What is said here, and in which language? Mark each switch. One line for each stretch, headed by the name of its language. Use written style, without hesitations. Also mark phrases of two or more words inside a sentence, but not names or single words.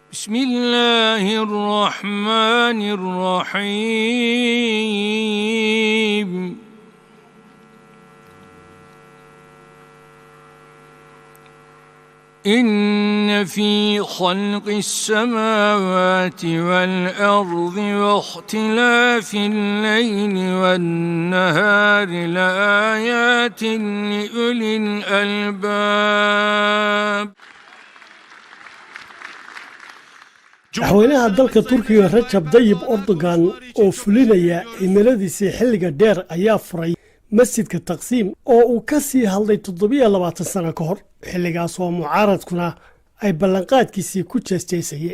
Arabic: Bismillahirrahmanirrahim. إن في خلق السماوات والأرض واختلاف الليل والنهار لآيات لأولي الألباب.
Somali: madaxweynaha dalka Turkiga Recep Tayyip Erdogan oo fulinaya himiladiisii xilliga dheer ayaa furay masjidka Taqsiim oo uu ka sii hadlay 27 sano ka hor xilligaas oo mucaaradkuna ay ballanqaadkiisii ku jeesjeesayeen.